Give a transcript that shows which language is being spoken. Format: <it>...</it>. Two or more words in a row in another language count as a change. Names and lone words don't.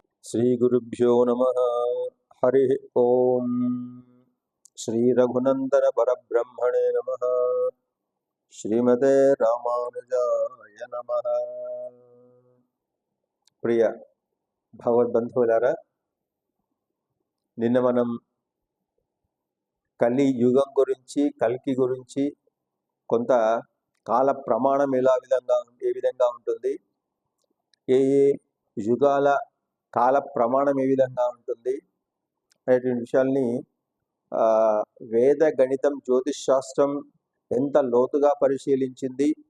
<sa>श्रीगुरुभ्यो नमः। हरि ओम। श्री रघुनंदन परब्रह्मणे नमः। श्रीमते रामानुजाय नमः।</sa> <te>ప్రియ భగవద్బంధువులారా, నిన్న మనం కలి యుగం గురించి, కల్కి గురించి, కొంత కాల ప్రమాణం ఏ విధంగా ఉంటుంది, ఏ ఏ యుగాల కాల ప్రమాణం ఏ విధంగా ఉంటుంది అనేటువంటి విషయాల్ని వేద గణితం జ్యోతిష్ శాస్త్రం ఎంత లోతుగా పరిశీలించింది,</te>